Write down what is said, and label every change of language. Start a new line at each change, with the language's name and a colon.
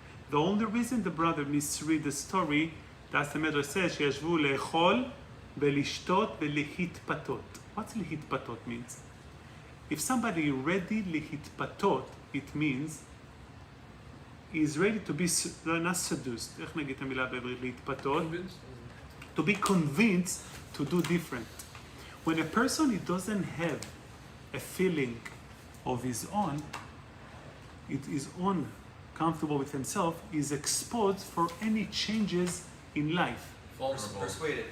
English: The only reason the brother misread the story, that's the Medrash says,
Hebrew: שישבו לאכול ולשתות ולהתפתות.
English: What's להתפתות means? If somebody ready להתפתות, it means he's ready to be not seduced.
Hebrew: איך נגיד את המילה בעברית להתפתות?
English: To be convinced to do different. When a person he doesn't have a feeling of his own, comfortable with himself, is exposed for any changes in life. Persuaded.